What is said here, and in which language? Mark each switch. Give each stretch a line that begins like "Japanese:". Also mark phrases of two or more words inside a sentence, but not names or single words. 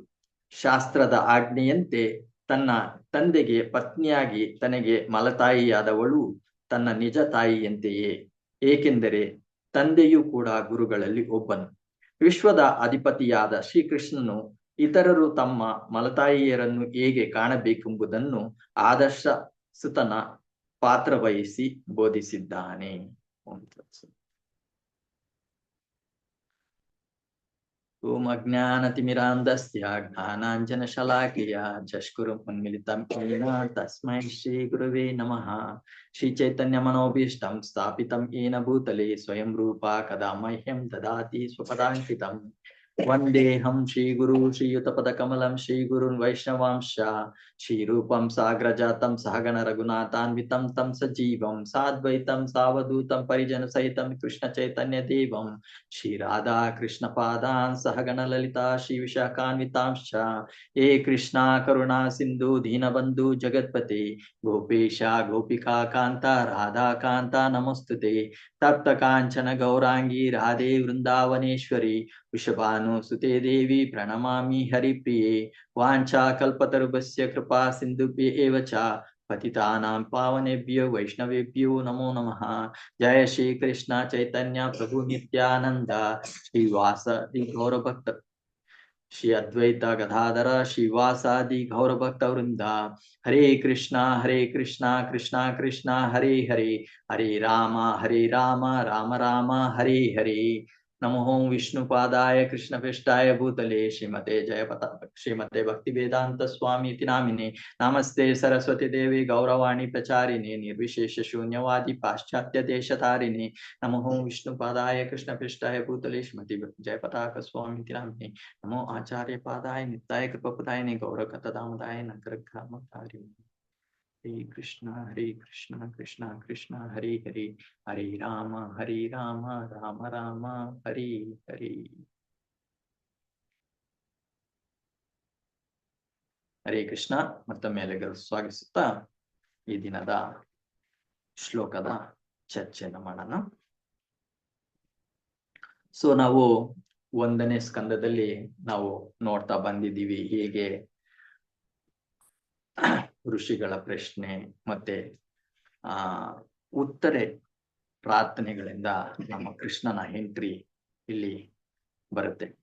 Kannada: ಶಾಸ್ತ್ರದ ಆಜ್ಞೆಯಂತೆ ತನ್ನ ತಂದೆಗೆ ಪತ್ನಿಯಾಗಿ ತನಗೆ ಮಲತಾಯಿಯಾದವಳು ತನ್ನ ನಿಜ ತಾಯಿಯಂತೆಯೇ, ಏಕೆಂದರೆ ತಂದೆಯೂ ಕೂಡ ಗುರುಗಳಲ್ಲಿ ಒಬ್ಬನು. ವಿಶ್ವದ ಅಧಿಪತಿಯಾದ ಶ್ರೀಕೃಷ್ಣನು ಇತರರು ತಮ್ಮ ಮಲತಾಯಿಯರನ್ನು ಹೇಗೆ ಕಾಣಬೇಕೆಂಬುದನ್ನು ಆದರ್ಶ ಸುತನ ಪಾತ್ರ ವಹಿಸಿ ಬೋಧಿಸಿದ್ದಾನೆ.
Sanskrit: ಓಂ ಅಜ್ಞಾನತಿಮಿರಾಂಧಸ್ಯ ಜ್ಞಾನಾಂಜನಶಲಾಕಯ ಚಕ್ಷುರುಂ ಉನ್ಮಿಲಿತಂ ಯೇನ ತಸ್ಮೈ ಶ್ರೀ ಗುರವೇ ನಮಃ. ಶ್ರೀ ಚೈತನ್ಯ ಮನೋಭೀಷ್ಟಂ ಸ್ಥಾಪಿತಂ ಯೇನ ಭೂತಲೆ ಸ್ವಯಂ ರೂಪ ಕದಾ ಮಹ್ಯಂ ದದಾತಿ ಸ್ವಪದಾಂಕಿತಂ. ವಂದೇಹಂ ಶ್ರೀ ಗುರು ಶ್ರೀಯುತಪದ ಕಮಲಂ ಶ್ರೀ ಗುರುನ್ ವೈಷ್ಣವಾಂಶ ಶ್ರೀರೂಪಂ ಸಾಗ್ರಜಾತಂ ಸಹಗಣ ರಘುನಾಥಾನ್ವಿತಂ ತಂ ಸಜೀವಂ ಸಾದ್ವೈತಂ ಸಾವಧೂತಂ ಪರಿಜನ ಸಹಿತಂ ಕೃಷ್ಣ ಚೈತನ್ಯ ದೇವಂ ಶ್ರೀ ರಾಧಾ ಕೃಷ್ಣ ಪಾದಾನ್ ಸಹಗಣ ಲಲಿತಾ ಶ್ರೀ ವಿಶಾಖಾನ್ವಿತಾಂಶ. ಹೇ ಕೃಷ್ಣ ಕರುಣಾ ಸಿಂಧು ದೀನಬಂಧು ಜಗತ್ಪತೆ ಗೋಪೇಶ ಗೋಪಿಕಾ ಕಾಂತ ರಾಧಾ ಕಾಂತ ನಮಸ್ತುತೆ. ತಪ್ತ ಕಾಂಚನ ಗೌರಾಂಗಿ ರಾಧೆ ವೃಂದಾವನೇಶ್ವರಿ ವೃಷಭಾನು ಸುತೆ ದೇವಿ ಪ್ರಣಮಾಮಿ ಹರಿಪ್ರಿಯೆ. ವಾಂಛಾ ಕಲ್ಪತರುಭ್ಯಸ್ಯ ಕೃಪಾ ಸಿಂಧುಭ್ಯ ಏವ ಚ ಪತಿತಾನಾಂ ಪಾವನೇಭ್ಯೋ ವೈಷ್ಣವೇಭ್ಯೋ ನಮೋ ನಮಃ. ಜಯ ಶ್ರೀ ಕೃಷ್ಣ ಚೈತನ್ಯ ಪ್ರಭು ನಿತ್ಯಾನಂದ ಶ್ರೀವಾಸಾದಿ ಗೌರಭಕ್ತ ಶ್ರೀ ಅದ್ವೈತ ಗದಾಧರ ಶ್ರೀವಾಸಾದಿ ಗೌರಭಕ್ತ ವೃಂದ. ಹರೇ ಕೃಷ್ಣ ಕೃಷ್ಣ ಕೃಷ್ಣ ಹರೇ ಹರೇ, ಹರೇ ರಾಮ ರಾಮ ರಾಮ ಹರೇ ಹರೇ. ನಮೋ ವಿಷ್ಣುಪಾದಾಯ ಕೃಷ್ಣಪೃಷ್ಠಾಯ ಭೂತಲೆ ಶ್ರೀಮತೆ ಭಕ್ತಿ ವೇದಾಂತ ಸ್ವಾಮಿ ನಾಮಿನೆ. ನಮಸ್ತೆ ಸರಸ್ವತಿ ದೇವಿ ಗೌರವಾಣಿ ಪ್ರಚಾರಿಣೆ ನಿರ್ವಿಶೇಷ ಶೂನ್ಯವಾದಿ ಪಾಶ್ಚಾತ್ಯ ದೇಶತಾರಿಣೆ. ನಮೋ ವಿಷ್ಣುಪಾದಾಯ ಕೃಷ್ಣಪೃಷ್ಠಾಯ ಭೂತಲೆ ಶ್ರೀಮತಿ ಜಯಪತಾಕ ಸ್ವಾಮಿ ನಾಮಿನೆ. ನಮೋ ಆಚಾರ್ಯ ಪಾದಾಯ ನಿತ್ಯಾಯ ಕೃಪಪದಾಯನೆ ಗೌರಕತದಾಮದಾಯ ನಗರಗ್ರಾಮಕಾರಿಣೆ. ಹರೇ ಕೃಷ್ಣ ಕೃಷ್ಣ ಕೃಷ್ಣ ಹರೇ ಹರೇ, ಹರೇ ರಾಮ ರಾಮ ರಾಮ ಹರೇ ಹರೇ. ಹರೇ ಕೃಷ್ಣ.
Kannada: ಮತ್ತೊಮ್ಮೆ ಸ್ವಾಗತಿಸುತ್ತಾ ಈ ದಿನದ ಶ್ಲೋಕದ ಚರ್ಚೆನ ಮಾಡೋಣ. ಸೊ ನಾವು 1ನೇ ಸ್ಕಂದದಲ್ಲಿ ನಾವು ನೋಡ್ತಾ ಬಂದಿದ್ದೀವಿ ಹೇಗೆ ಋಷಿಗಳ ಪ್ರಶ್ನೆ ಮತ್ತೆ ಉತ್ತರೆ ಪ್ರಾರ್ಥನೆಗಳಿಂದ ನಮ್ಮ ಕೃಷ್ಣನ ಎಂಟ್ರಿ ಇಲ್ಲಿ ಬರುತ್ತೆ.